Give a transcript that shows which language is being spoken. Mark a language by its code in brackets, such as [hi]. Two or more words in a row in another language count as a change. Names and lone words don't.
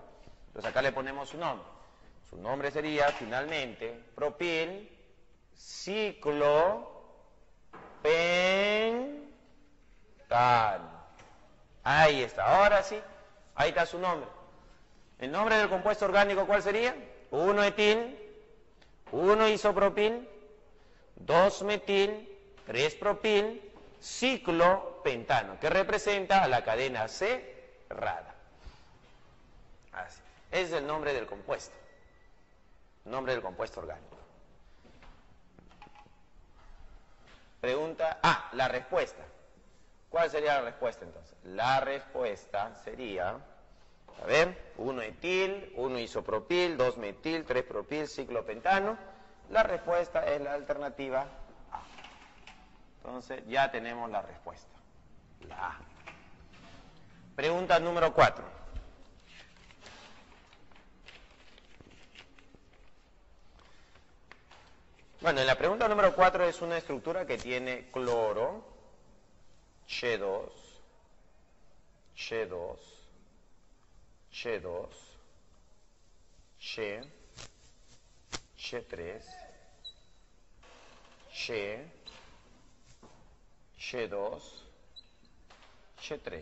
[es] Entonces acá le ponemos su nombre. Su nombre sería finalmente propil ciclo pentano. Ahí está. Ahora sí, ahí está su nombre. ¿El nombre del compuesto orgánico cuál sería? 1-etil, 1-isopropil, 2-metil, 3-propil, ciclopentano, que representa a la cadena cerrada. Así. Ese es el nombre del compuesto. Nombre del compuesto orgánico. Pregunta, la respuesta. ¿Cuál sería la respuesta entonces? La respuesta sería, a ver, 1-etil, 1-isopropil, 2-metil, 3-propil, ciclopentano. La respuesta es la alternativa A. Entonces ya tenemos la respuesta. La A. Pregunta número 4. Bueno, en la pregunta número 4 es una estructura que tiene cloro, Ch2, Ch2, Ch2, Ch, Ch3, Ch, Ch2, Ch3.